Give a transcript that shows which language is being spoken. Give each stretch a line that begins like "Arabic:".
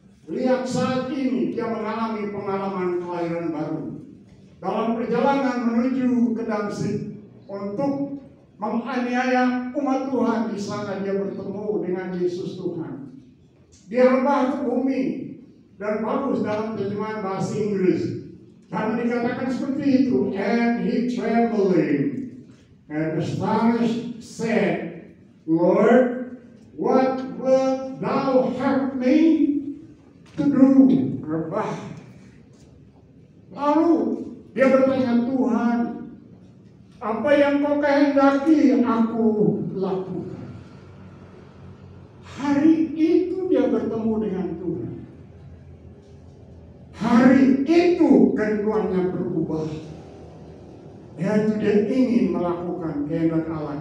Indonesian: Lihat saat ini dia mengalami pengalaman kelahiran baru. Dalam perjalanan menuju ke Damsyik untuk menganiaya umat Tuhan, di sana dia bertemu dengan Yesus Tuhan. Dia rebah ke bumi, dan bagus dalam terjemahan bahasa Inggris. Karena dikatakan seperti itu,
English: and he trembling and astonished said, Lord, what wilt thou have me to do?
Indonesian: Rebah. Lalu dia bertanya, Tuhan, apa yang kau kehendaki aku lakukan? Hari itu dia bertemu dengan Tuhan. Hari itu kehidupannya berubah. Yaitu dia ingin melakukan kehendak Allah.